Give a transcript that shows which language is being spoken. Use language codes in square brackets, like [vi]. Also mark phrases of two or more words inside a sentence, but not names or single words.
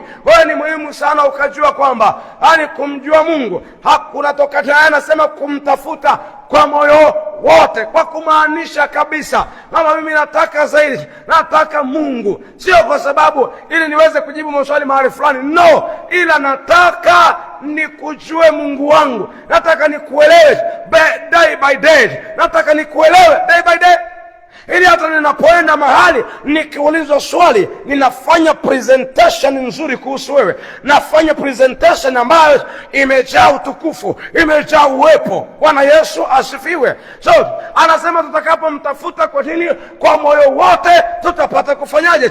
[sw] Kwa hiyo ni muhimu sana ukajua kwamba yani kumjua Mungu kunatoka tena, anasema kumtafuta kwa moyo wote, kwa kumaanisha kabisa kama mimi nataka zaidi, nataka Mungu, sio kwa sababu ili niweze kujibu maswali mahali fulani, no, ila nataka nikujue Mungu wangu, nataka nikuelewe [en] day by day, [sw] nataka nikuelewe [en] day by day. [sw] ili hata ninapoenda mahali nikiulizwa swali, ninafanya presentation nzuri kuhusu wewe, nafanya presentation ambayo imejaa utukufu, imejaa uwepo. Bwana Yesu asifiwe. So anasema tutakapomtafuta kwa nini? Kwa moyo wote, tutapata kufanyaje?